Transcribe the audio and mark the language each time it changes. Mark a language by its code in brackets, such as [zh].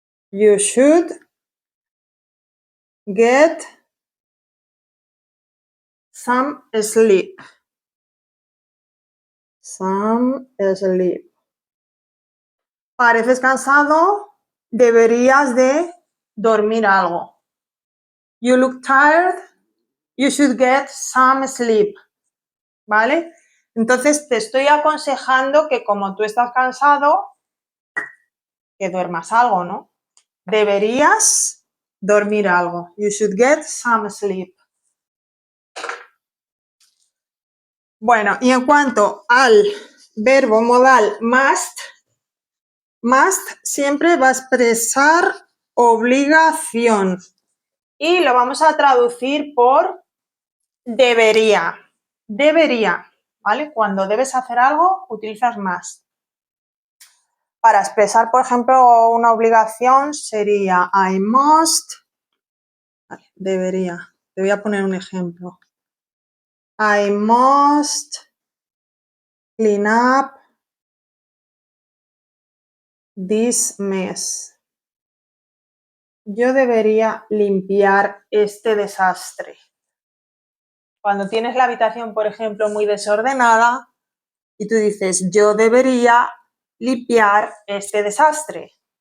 [en] You should get some sleep. Some sleep. [es] Pareces cansado, deberías de dormir algo. [en] You look tired, you should get some sleep. [es] ¿Vale? Entonces te estoy aconsejando que como tú estás cansado, que duermas algo, ¿no? Deberías dormir algo. [en] You should get some sleep. [es] Bueno, y en cuanto al verbo modal must siempre va a expresar obligación y lo vamos a traducir por debería. Debería, ¿vale? Cuando debes hacer algo, utilizas must. Para expresar, por ejemplo, una obligación sería [en] I must, [es] vale, debería. Te voy a poner un ejemplo. [en] I must clean up this mess. [es] Yo debería limpiar este desastre. Cuando tienes la habitación, por ejemplo, muy desordenada y tú dices, yo debería limpiar este desastre.